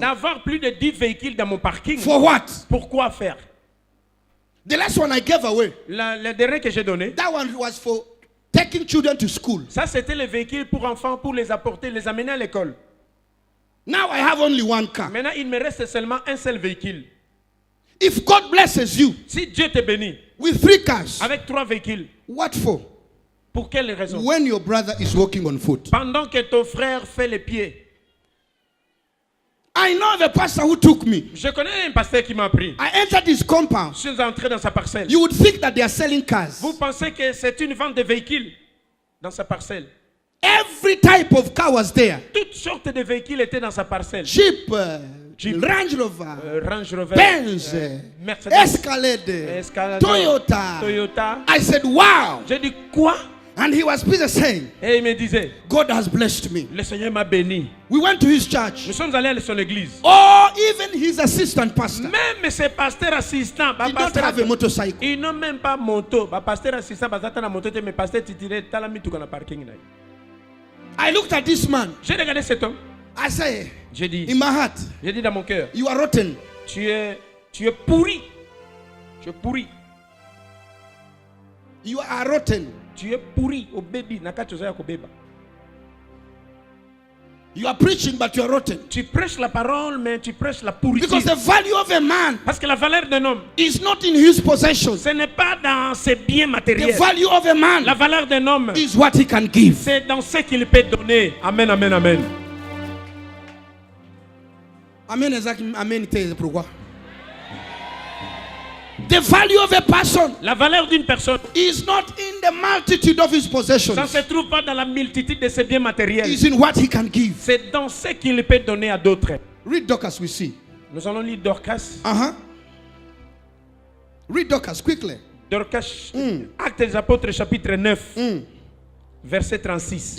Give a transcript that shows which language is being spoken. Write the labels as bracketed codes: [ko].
[fr] d'avoir plus de 10 véhicules dans mon parking. [en] For what? [fr] Pourquoi faire? [en] The last one I gave away, [fr] Le dernier que j'ai donné, [en] that one was for taking children to school. [fr] ça c'était le véhicule pour enfants, pour les apporter, les amener à l'école. [en] Now I have only one car. [fr] Maintenant, il me reste seulement un seul véhicule. [en] If God blesses you [fr] Si Dieu te bénit [en] with 3 cars, [fr] avec 3 véhicules, [en] what for? [fr] pour quelle raison? [en] When your brother is walking on foot. [fr] Pendant que ton frère fait les pieds. [en] I know the pastor who took me. [fr] Je connais un pasteur qui m'a pris. [en] I entered his compound. [fr] Je suis entré dans sa parcelle. [en] You would think that they are selling cars. [fr] Vous pensez que c'est une vente de véhicules dans sa parcelle? [en] Every type of car was there. [fr] Toutes sortes de véhicules étaient dans sa parcelle. [en] Jeep, [fr] Jeep, [en] Range Rover, [fr] Range Rover, [en] Benz, [fr] Mercedes, [en] Escalade, Toyota. I said, wow. [fr] J'ai dit quoi? [en] And he was busy saying, [fr] Et il me disait, [en] God has blessed me. [fr] le Seigneur m'a béni. [en] We went to his church. [fr] Nous sommes allés à son église. [en] Oh, even his assistant pastor. [fr] Même ses pasteurs assistants, [en] He don't have a motorcycle. [fr] ils n'ont même pas moto. Pasteur assistant, [ln] bazata na moto te me pasteur titiré talami tu kana parking na. [en] I looked at this man. [fr] J'ai regardé cet homme. [en] I say, [fr] J'ai dit, [en] in my heart, [fr] j'ai dit dans mon cœur, [en] you are rotten. [fr] tu es pourri. Tu es pourri. [en] You are rotten. [fr] Tu es pourri [ln] au baby nakati ozoya kobeba. [en] You are preaching, but you are rotten. [fr] Tu prêches la parole, mais tu prêches la pourriture. [en] Because the value of a man [fr] Parce que la valeur d'un homme, [en] is not in his possessions. [fr] ce n'est pas dans ses biens [en] The [fr] matériels. [en] value of a man [fr] La valeur d'un homme, [en] is what he can give. [fr] c'est dans ce qu'il peut donner. [en] Amen, amen, amen. [fr] Amen, exactly. Amen. Pourquoi? [en] The value of a person [fr] La valeur d'une personne, [en] is not in the multitude of his possessions. [fr] ça ne se trouve pas dans la multitude de ses biens matériels. [en] It's in what he can give. [fr] C'est dans ce qu'il peut donner à d'autres. [en] Read Dorcas, we see. [fr] Nous allons lire Dorcas. [en] Read Dorcas quickly. [fr] Dorcas, Actes des Apôtres, chapitre 9, verset 36.